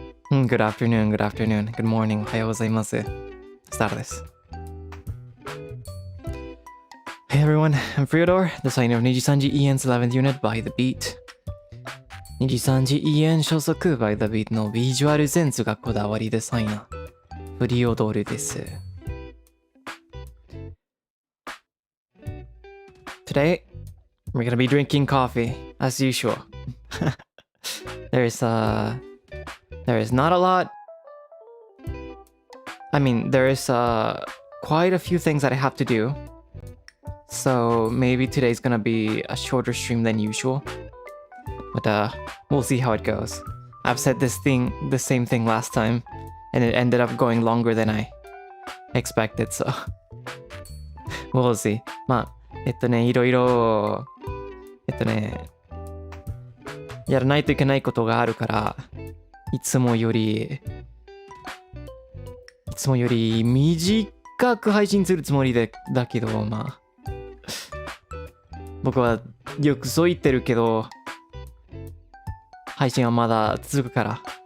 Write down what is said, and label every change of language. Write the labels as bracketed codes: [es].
[en] Good afternoon, good afternoon, good morning. [ja] おはようございます。 [es] Buenas tardes. [en] Hey everyone, I'm Freodore, the signer of NIJISANJI EN's 11th unit by the beat. [ja] NIJISANJI EN 所属 by the beat のビジュアルセンスがこだわりデザイナー、フリオドールです。 [en] Today, we're gonna be drinking coffee, as usual. There is not a lot. I mean, there is quite a few things that I have to do. So maybe today's gonna be a shorter stream than usual. But we'll see how it goes. I've said the same thing last time, and it ended up going longer than I expected, so we'll see. [ja] まあ、いろいろ、やらないといけないことがあるから、いつもより短く配信するつもりだけど、まあ、僕はよくそう言ってるけど、配信はまだ続くから。